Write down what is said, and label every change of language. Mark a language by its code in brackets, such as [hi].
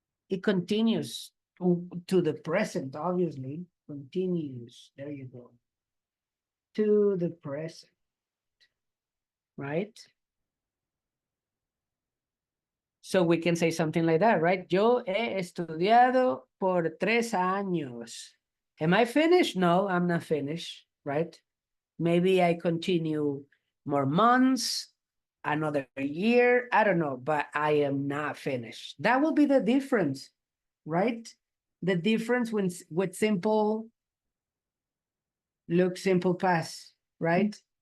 [en] It continues to the present, obviously. Continues. There you go. To the present. Right? So we can say something like that, right? [es] Yo he estudiado por 3 años. [en] Am I finished? No, I'm not finished, right? Maybe I continue more months, another year, I don't know, but I am not finished. That will be the difference, right? The difference with simple, look, simple past, right?